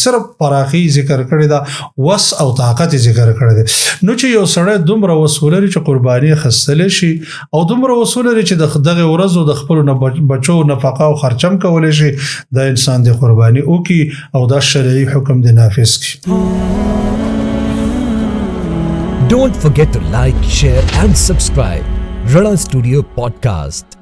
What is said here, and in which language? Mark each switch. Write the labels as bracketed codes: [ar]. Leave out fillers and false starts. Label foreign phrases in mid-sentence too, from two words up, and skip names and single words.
[ps] صرف پراخي ذکر کړی ده، وس او طاقت ذکر کړی دی. نو چې یو سړی دومره وس ولري چې قرباني اخیستلی شي او دومره وس ولري چې دغه ورځو د خپلو بچو نفقه او خرچه هم کولی شي، دا انسان د قرباني وکړي او دا شرعي حکم د نافذ کړي. [en] Don't forget to like, share and subscribe. Ranna Studio Podcast.